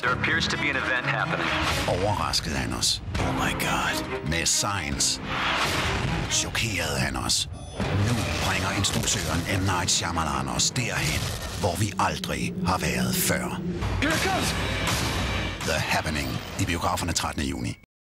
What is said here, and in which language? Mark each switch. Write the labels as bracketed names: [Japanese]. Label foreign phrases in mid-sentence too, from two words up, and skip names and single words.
[English] There appears to be an event happening. [Danish] Overraskede han os. [English] Oh my god. [Danish] Med Signs chokerede han os. Nu bringer instruktøren M. Night Shyamalan os derhen, hvor vi aldrig har været før. [English] Here it comes! [Danish] The Happening i biograferne 13. juni.